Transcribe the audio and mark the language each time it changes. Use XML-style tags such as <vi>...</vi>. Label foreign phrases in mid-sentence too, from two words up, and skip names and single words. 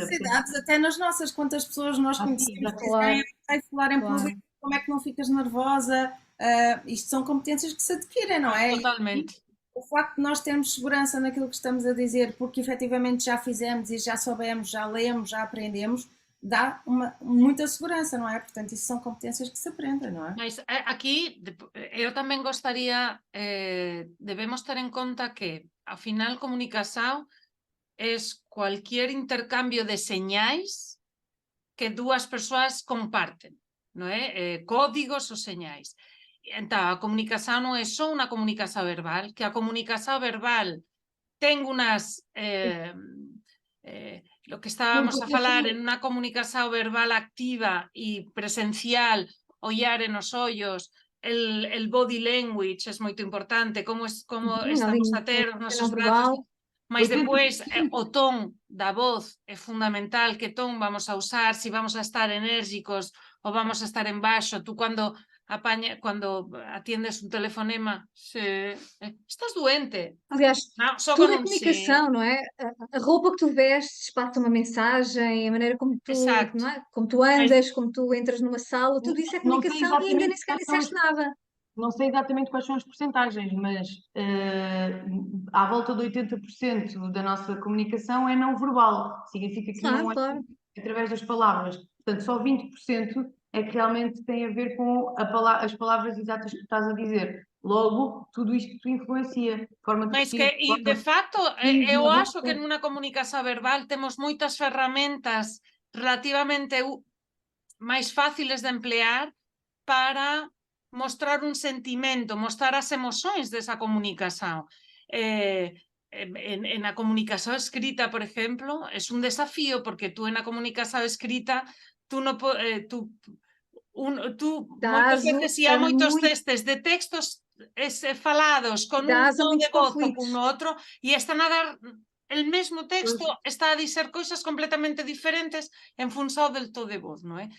<pt>Essas idades, até nas nossas, quantas pessoas nós conhecemos que dizem, sei falar em público, como é que não ficas nervosa? Isto são competências que se adquirem, não é? Totalmente. O facto de nós termos segurança naquilo que estamos a dizer, porque efetivamente já fizemos e já soubemos, já lemos, já aprendemos, dá muita segurança, não é? Portanto, isso são competências que se aprendem, não é?</pt> <gl>Mas aquí eu tamén gostaría, debemos ter en conta que, ao final, comunicación</gl> <es>es cualquier intercambio de</es> <gl>señais que dúas persoas comparten, non é? Códigos ou señais. Entón, a comunicación non é só unha comunicación verbal, que a comunicación verbal ten unas... lo que estábamos a falar en unha comunicación verbal activa e presencial, ollar en os ollos, el</gl> <en>body language</en> <gl>é moito importante, como estamos a ter os nosos brazos, mas depois o ton da voz é fundamental, que ton vamos a usar, se vamos a estar enérgicos ou vamos a estar en baixo. Tú cando atiendes un telefonema, estás doente.</gl> <pt>Aliás, Não, só tudo é com comunicação, não é? A roupa que tu vestes passa uma mensagem, a maneira como tu, não é? Como tu andas, como tu entras numa sala, tudo isso é comunicação e ainda nem sequer disseste nada. Não sei exatamente quais são as percentagens, mas à volta de 80% da nossa comunicação é não verbal. Significa que não é através das palavras. Portanto, só 20% é que realmente tem a ver com as palavras exatas que estás a dizer. Logo, tudo isto te influencia.</pt> <gl>Mas que, e de facto, eu acho que nunha comunicación verbal temos moitas ferramentas relativamente máis fáciles de emplear para mostrar un sentimento, mostrar as emoções desa comunicación. En a comunicación escrita, por exemplo, é un desafío, porque tú en a comunicación escrita tú moitas veces e há moitos testes de textos falados con un ton de voz ou con outro, e están a dar el mesmo texto, está a dizer cousas completamente diferentes en función del ton de voz, non é?</gl>